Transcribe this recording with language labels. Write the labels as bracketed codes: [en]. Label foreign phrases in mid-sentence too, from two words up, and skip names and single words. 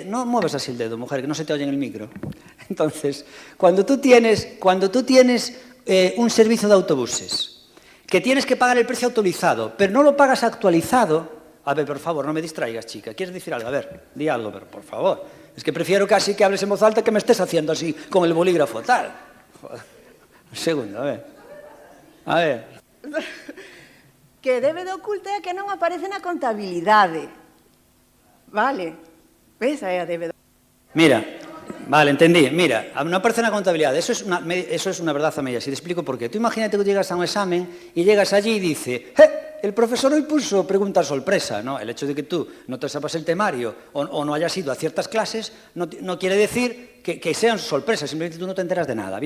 [es] No muevas así el dedo, mujer, que no se te oye en el micro. Entonces, cuando tú tienes un servicio de autobuses, que tienes que pagar el precio actualizado, pero no lo pagas actualizado... A ver, por favor, no me distraigas, chica. ¿Quieres decir algo? A ver, di algo, pero por favor. Es que prefiero casi que hables en voz alta que me estés haciendo así con el bolígrafo, tal. Joder. Un segundo, a ver. A ver. [gl] Que débeda oculta é que non aparece na contabilidade. Vale. Esa é a débeda. [es] Mira, vale, entendí. Mira, no aparece [gl] na contabilidade. [es] Eso es una verdad a medias. Y te explico por qué. Tú imagínate que llegas a un examen y llegas allí y dice... El profesor hoy puso pregunta sorpresa, ¿no? El hecho de que tú no te sepas el temario o no hayas ido a ciertas clases no quiere decir que sean sorpresas, simplemente tú no te enteras de nada.